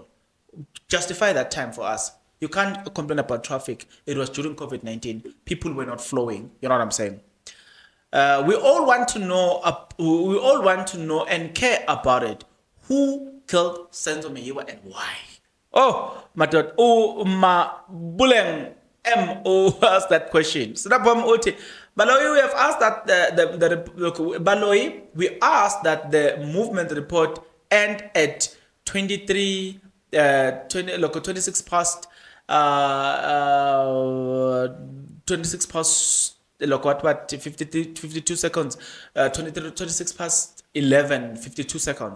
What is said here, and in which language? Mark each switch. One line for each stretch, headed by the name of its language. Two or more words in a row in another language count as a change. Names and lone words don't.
English: Justify that time for us. You can't complain about traffic. It was during COVID-19. People were not flowing. You know what I'm saying? We all want to know. We all want to know and care about it. Who killed Senzo Meyiwa and why? Oh, my God. Oh,
Tswana: ma buleng mo
English: asked that question. So that Baloyi, we have asked that Baloyi, we asked that the movement report end at 26 past 52 seconds, 26 past 11, 52 seconds.